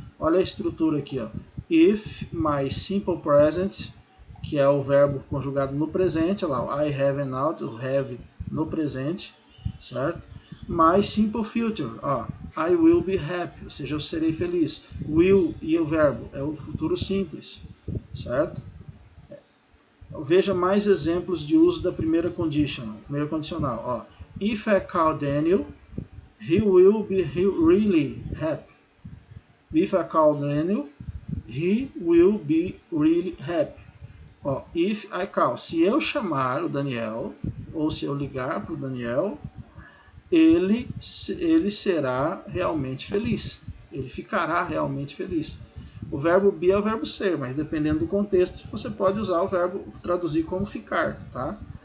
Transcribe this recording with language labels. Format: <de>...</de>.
<pt>Olha a estrutura aqui, ó. If my simple present, que é o verbo conjugado no presente, olha lá, I have and out, o have no presente, certo? My simple future, ó, I will be happy, ou seja, eu serei feliz. Will e o verbo é o futuro simples, certo? Veja mais exemplos de uso da primeira condicional. Ó.</pt> <en>If I call Daniel, he will be really happy. If I call Daniel, he will be really happy.</en> <pt>Ó,</pt> <en>if I call,</en> <pt>se eu chamar o Daniel, ou se eu ligar para o Daniel, ele será realmente feliz. Ele ficará realmente feliz. O verbo be é o verbo ser, mas dependendo do contexto, você pode usar o verbo, traduzir como ficar, tá?</pt>